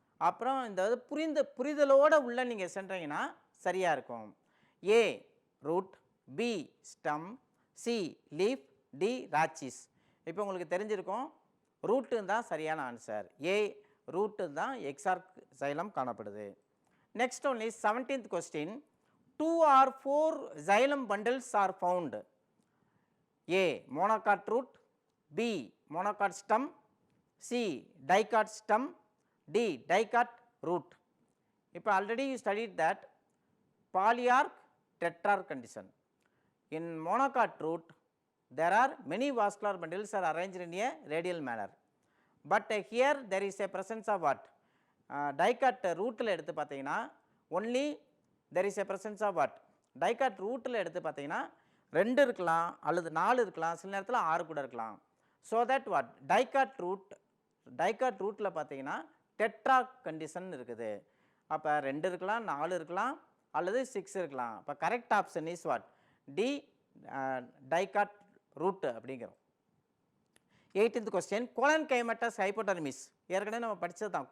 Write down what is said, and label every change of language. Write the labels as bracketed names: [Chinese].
[Tamil] அப்புறம் இந்த புரிதலோடு உள்ள நீங்கள் சென்றீங்கன்னா சரியாக இருக்கும். [English] A root, B stem, C leaf, D rachis. [Tamil] இப்போ உங்களுக்கு தெரிஞ்சிருக்கும், ரூட்டு தான் சரியான ஆன்சர். ஏ ரூட்டு தான் எக்ஸார்க் சைலம் காணப்படுது. [English] Next one is 17th question, 2 or 4 xylem bundles are found. A monocot root, B monocot stem, C dicot stem, D dicot root. இப்போ already you studied that polyarch tetrarch condition. In monocot root there are many vascular bundles are arranged in a radial manner, but here there is a presence of what, dicot rootல [Tamil] எடுத்து பார்த்தீங்கன்னா [English] only there is a presence of what, dicot rootல [Tamil] எடுத்து பார்த்தீங்கன்னா 2 இருக்கலாம் அல்லது 4 இருக்கலாம், சில நேரத்தில் 6 கூட இருக்கலாம். [English] So that what, dicot root [Tamil] dicot ரூட்டில் பார்த்தீங்கன்னா டெட்ரா கண்டிஷன் இருக்குது. அப்போ 2 இருக்கலாம், 4 இருக்கலாம், அல்லது 6 இருக்கலாம். [English] அப்போ correct option is what? D, dicot root அப்படிங்கிறோம். [Tamil] 18th question, colon கைமட்டஸ் hypodermis. ஏற்கனவே நம்ம படித்தது தான்.